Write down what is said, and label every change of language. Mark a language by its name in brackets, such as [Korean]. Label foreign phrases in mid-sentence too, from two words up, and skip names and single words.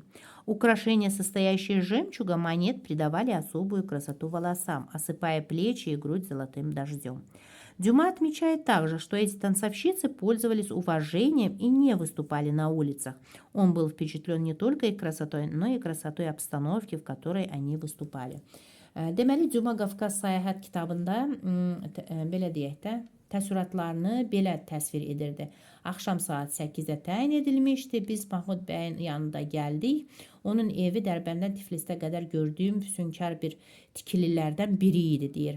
[Russian] Украшения, состоящие из жемчуга, монет, придавали особую красоту волосам, осыпая плечи и грудь золотым дождем. Дюма отмечает также, что эти танцовщицы пользовались уважением и не выступали на улицах. Он был впечатлен не только их красотой, но и красотой обстановки, в которой они выступали. [Azerbaijani] Deməli, Duma Qafqaz Səyahət kitabında belə deyək də, təsviratlarını belə təsvir edirdi. Axşam saat 8-də təyin edilmişdi. Biz Mahmud bəyin yanında gəldik. Onun evi Dərbəndən Tiflisdə qədər gördüyüm füsunkar bir tikililərdən biri idi, deyir.